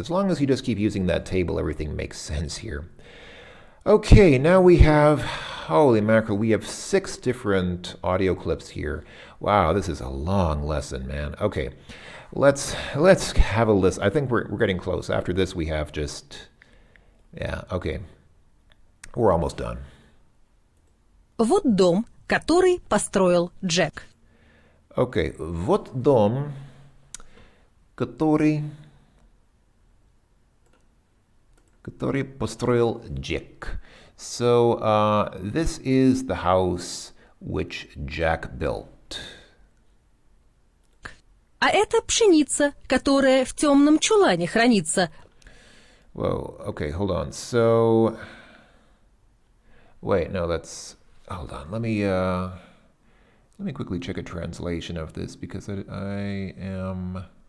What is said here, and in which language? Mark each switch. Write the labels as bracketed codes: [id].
[en] As long as you just keep using that table, everything makes sense here. Okay, now we have, holy mackerel, we have 6 different audio clips here. Wow, this is a long lesson, man. Okay, let's have a list. I think we're getting close. After this, we have just, yeah, okay. We're almost done. [ru] Вот дом, который построил Джек. Okay, вот дом, который построил Джек. [en] So this is the house which Jack built. [ru] А это пшеница, которая в темном чулане хранится. [en] Whoa, okay, hold on. So, wait, no, that's, hold on. Let me quickly check a translation of this because I am...